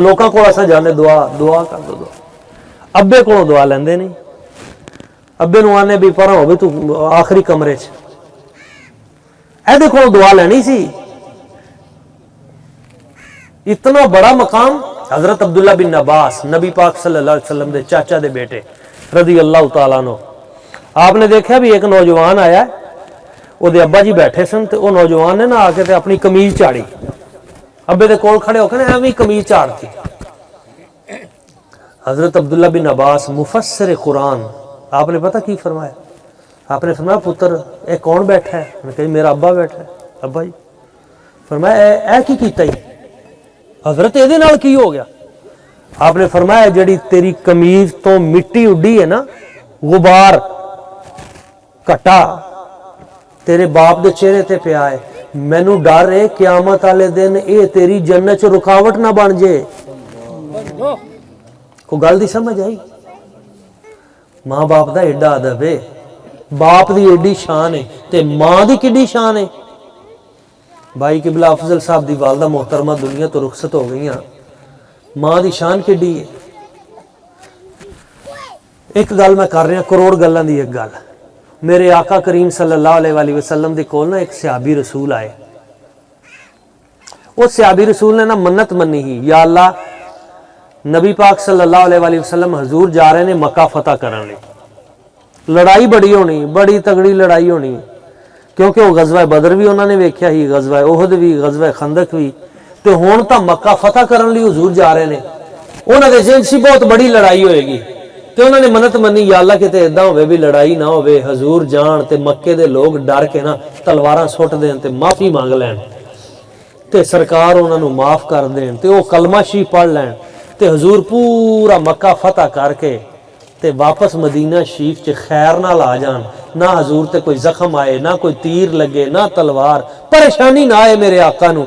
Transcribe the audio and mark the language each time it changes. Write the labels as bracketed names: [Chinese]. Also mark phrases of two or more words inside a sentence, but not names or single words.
[Punjabi] لوکاں کو ایسا جانے دعا کر دو، ابے کو دعا لیندے نہیں، ابے نو آنے بھی پڑھا ہوئے تو آخری کمرے چ، اے دیکھو دعا لینی سی۔ اتنا بڑا مقام حضرت عبداللہ بن عباس نبی پاک [Arabic] صلی اللہ علیہ وسلم [Punjabi] دے چاچا دے بیٹے [Arabic] رضی اللہ تعالیٰ عنہ، [Punjabi] آپ نے دیکھا بھی ایک نوجوان آیا ہے، وہ دے ابا جی بیٹھے سن تے وہ نوجوان نے نہ آ کے تے اپنی کمیز چاڑی، ابے دے کول کھڑے ہو کے نا ایویں کمیز چاڑتی۔ حضرت عبداللہ بن عباس مفسر قرآن، آپ نے پتہ کی فرمایا؟ آپ نے فرمایا پتر اے کون بیٹھا ہے؟ میں کہا میرا ابا بیٹھا ہے۔ ابا جی؟ فرمایا اے کی کیتا ہی؟ حضرت اے دے نال کی ہو گیا؟ آپ نے فرمایا جڑی تیری کمیز تو مٹی اڈی ہے نا، غبار کٹا تیرے باپ دے چہرے تے پیا ہے، مینوں ڈر ہے قیامت والے دن اے تیری جنت چ رکاوٹ نہ بن جائے۔ کو گل دی سمجھ آئی؟ ماں باپ دا ایڈا ادب ہے، باپ دی ایڈی شان ہے تے ماں دی کڈی شان ہے۔ بھائی قبلہ افضل صاحب دی والدہ محترمہ دنیا تو رخصت ہو گئی ہیں، ਮਾਂ ਦੀ ਸ਼ਾਨ ਕਿੱਡੀ ਹੈ। ਇੱਕ ਗੱਲ ਮੈਂ ਕਰ ਰਿਹਾ, ਕਰੋੜ ਗੱਲਾਂ ਦੀ ਇੱਕ ਗੱਲ। ਮੇਰੇ ਆਕਾ ਕਰੀਮ [Arabic] صلی اللہ علیہ وسلم [Punjabi] ਦੇ ਕੋਲ ਨਾ ਇੱਕ ਸਿਹਾਬੀ ਰਸੂਲ ਆਏ। ਉਹ ਸਿਹਾਬੀ ਰਸੂਲ ਨੇ ਨਾ ਮੰਨਤ ਮੰਨੀ ਹੀ, [Arabic] یا اللہ [Punjabi] ਨਬੀ ਪਾਕ [Arabic] صلی اللہ علیہ وسلم [Punjabi] ਹਜ਼ੂਰ ਜਾ ਰਹੇ ਨੇ ਮੱਕਾ ਫਤਹ ਕਰਨ ਲਈ, ਲੜਾਈ ਬੜੀ ਹੋਣੀ, ਬੜੀ ਤਗੜੀ ਲੜਾਈ ਹੋਣੀ, ਕਿਉਂਕਿ ਉਹ ਗਜ਼ਵਾ ਬਦਰ ਵੀ ਉਹਨਾਂ ਨੇ ਵੇਖਿਆ ਹੀ, ਗਜ਼ਵਾ ਉਹਦ ਵੀ, ਗਜ਼ਵਾ ਖੰਦਕ ਵੀ, ਤੇ ਹੁਣ ਤਾਂ ਮੱਕਾ ਫਤਹ ਕਰਨ ਲਈ ਹਜ਼ੂਰ ਜਾ ਰਹੇ ਨੇ। ਉਹਨਾਂ ਦੇ ਜ਼ਿਹਨ ਸੀ ਬਹੁਤ ਬੜੀ ਲੜਾਈ ਹੋਏਗੀ, ਤੇ ਉਹਨਾਂ ਨੇ ਮੰਨਤ ਮੰਨੀ, [Arabic] یا اللہ [Punjabi] ਕਿਤੇ ਇਦਾਂ ਹੋਵੇ ਵੀ ਲੜਾਈ ਨਾ ਹੋਵੇ, ਹਜ਼ੂਰ ਜਾਣ ਤੇ ਮੱਕੇ ਦੇ ਲੋਕ ਡਰ ਕੇ ਨਾ ਤਲਵਾਰਾਂ ਸੁੱਟ ਦੇਣ ਤੇ ਮਾਫੀ ਮੰਗ ਲੈਣ, ਤੇ ਸਰਕਾਰ ਉਹਨਾਂ ਨੂੰ ਮਾਫ ਕਰ ਦੇਣ, ਤੇ ਉਹ ਕਲਮਾ ਸ਼ਰੀਫ ਪੜ੍ਹ ਲੈਣ, ਤੇ ਹਜ਼ੂਰ ਪੂਰਾ ਮੱਕਾ ਫਤਹ ਕਰਕੇ ਤੇ ਵਾਪਸ ਮਦੀਨਾ ਸ਼ਰੀਫ 'ਚ ਖੈਰ ਨਾਲ ਆ ਜਾਣ, ਨਾ ਹਜ਼ੂਰ ਤੇ ਕੋਈ ਜ਼ਖਮ ਆਏ, ਨਾ ਕੋਈ ਤੀਰ ਲੱਗੇ, ਨਾ ਤਲਵਾਰ, ਪਰੇਸ਼ਾਨੀ ਨਾ ਆਏ ਮੇਰੇ ਆਕਾ ਨੂੰ।